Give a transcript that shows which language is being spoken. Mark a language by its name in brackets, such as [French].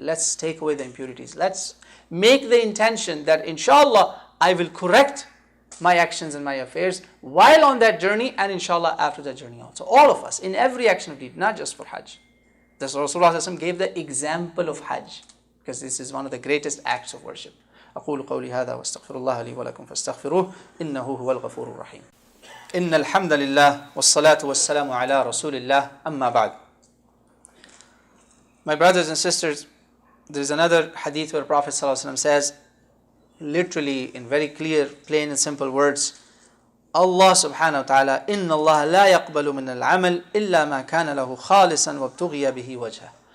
[English] Let's take away the impurities. Let's make the intention that inshallah I will correct my actions and my affairs while on that journey, and inshallah after that journey also. All of us, in every action of deed, not just for Hajj. Thus Rasulullah gave the example of Hajj, because this is one of the greatest acts of worship. [Arabic] أقول قولي هذا واستغفر الله لي ولكم فاستغفروه إنه هو الغفور الرحيم. إن الحمد لله والصلاة والسلام على رسول الله أما بعد. [English] My brothers and sisters, there is another hadith where Prophet ﷺ says, literally in very clear, plain and simple words, Allah subhanahu wa ta'ala, [Arabic] إن الله لا يقبل من العمل إلا ما كان له خالصا وابتغي به وجهه.